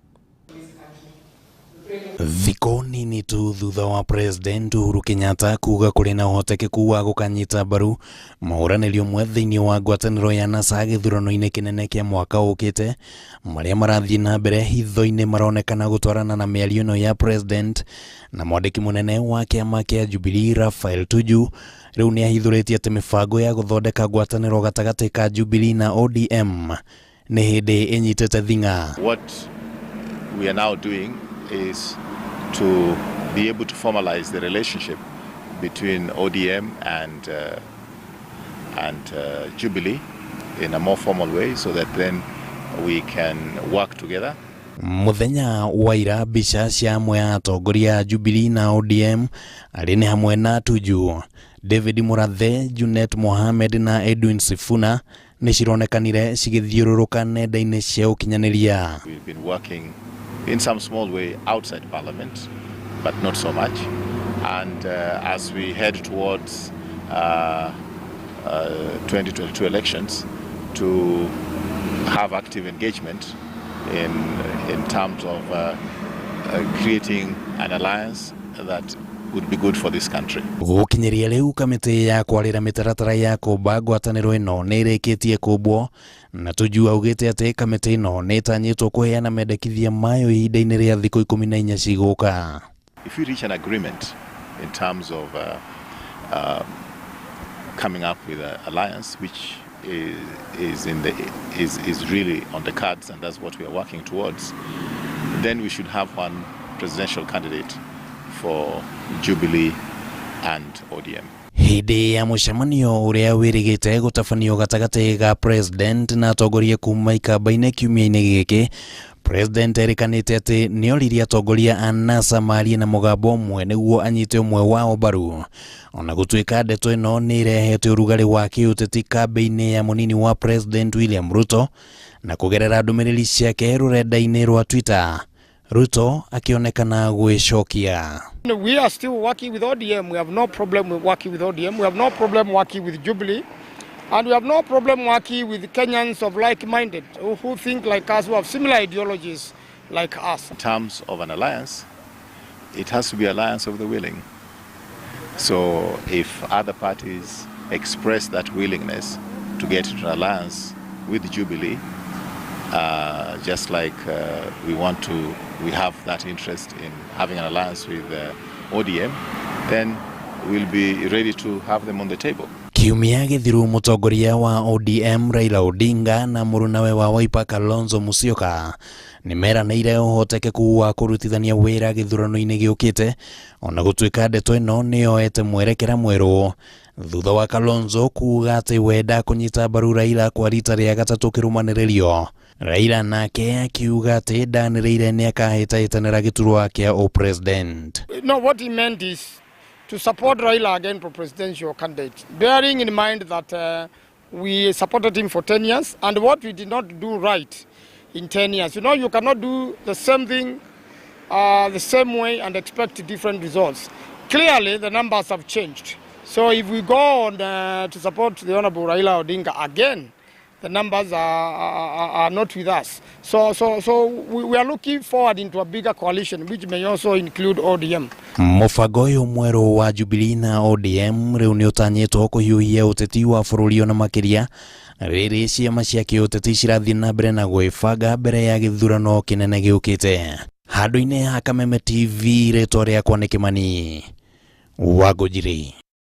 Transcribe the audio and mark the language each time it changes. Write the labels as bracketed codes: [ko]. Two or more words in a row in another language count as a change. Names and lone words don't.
[ki] Thikũ nini tu thutha wa President Uhuru Kenyatta kuga kũrĩ na ũhotekeku wa gũkanyita mbaru mahũranĩrio mwe thĩinĩ wa ngwatanĩro ya NASA gĩthurano-inĩ kĩnene kĩa mwaka ũkĩte, marĩa marathiĩ na mbere hitho-inĩ maronekana gũtwarana na mĩario ĩno ya President na mwandĩki mũnene wa kĩama kĩa Jubilee Raphael Tuju rĩu nĩ ahithũrĩtie atĩ mĩbango ya gũthondeka ngwatanĩro gatagatĩ ka Jubilee na ODM nĩ hĩndĩ ĩnyitĩte thing'a. [en] What we are now doing is to be able to formalize the relationship between ODM and Jubilee in a more formal way so that then we can work together. [ki] Muthenya wa ira mbica cia amwe a atongoria Jubilee na ODM arĩ nĩ hamwe na Tuju, David Murathe, Junet Mohamed na Edwin Sifuna nĩ cironekanire cigĩthiũrũrũka nenda-inĩ cia ũkinyanĩria. [en] We've been working in some small way outside Parliament, but not so much. And as we head towards 2022 elections, to have active engagement in terms of creating an alliance that would be good for this country. [ki] Gũkinyeria rĩu kamĩtĩ ya kwarĩra mĩtaratara ya kũmba ngwatanĩro ĩno nĩ ĩrĩkĩtie kũmbwo na Tuju augĩte atĩ kamĩtĩ ĩno nĩ ĩtanyĩtwo kũheana mendekithia mayo ihinda-inĩ rĩa thikũ 14 cigũka. [en] If we reach an agreement in terms of coming up with an alliance which is really on the cards, and that's what we are working towards, then we should have one presidential candidate for Jubilee and ODM. [ki] Hindi ya mucemanio uria wirigite gutafanio gatagati ga president na atongoria kuma ikamba-ini kiumia-ini giki, president erikanite ati nioririe atongoria a NASA marie na mugambo umwe niguo anyite umwe wao mbaru. Ona gutuika ndeto ino ni irehete urugari wa kiuteti kambe-ini ya munini wa president William Ruto na kugerera ndumiriri ciake rurenda-ini rwa Twitter, Ruto akionekana gwicokia. [en] We are still working with ODM. We have no problem with working with ODM. We have no problem working with Jubilee. And we have no problem working with Kenyans of like-minded who think like us, who have similar ideologies like us. In terms of an alliance, it has to be an alliance of the willing. So if other parties express that willingness to get into an alliance with Jubilee, just like we have that interest in having an alliance with ODM, then we'll be ready to have them on the table. [ki] Kiumia githiru mutongoria wa ODM Raila Odinga na murunawe wa Wiper Kalonzo Musyoka nimeranĩire ũhotekeku wa kũrutithania wĩra gĩthurano-inĩ gĩũkĩte, ona gũtuĩka ndeto ĩno nĩyoete mwerekera mwerũ thutha wa Kalonzo kuuga atĩ wenda kũnyita mbaru Raila kwa rita rĩa gatatũ kĩrũmanĩrĩrio. Raila nake akiuga atĩ ndanĩrĩire nĩakahĩtahĩtanĩra gĩturwa kĩa president. [en] No, what he meant is to support Raila again for presidential candidate, bearing in mind that we supported him for 10 years, and what we did not do right in 10 years. You know, you cannot do the same thing the same way and expect different results. Clearly, the numbers have changed. So if we go on to support the Honorable Raila Odinga again, the numbers are not with us. So we are looking forward into a bigger coalition, which may also include ODM. [ki] Mũbango ũyũ mwerũ wa Jubilee na ODM rĩu nĩ ũtanyĩtwo kũhiũhia ũteti wa bũrũri ona makĩria rĩrĩ ciama cia kĩũteti cirathiĩ na mbere na gwĩbanga mbere ya gĩthurano kĩnene gĩũkĩte. Handũ-inĩ ha Kameme TV, rĩtwa rĩakwa nĩ Kĩmani wa Ngũnjiri.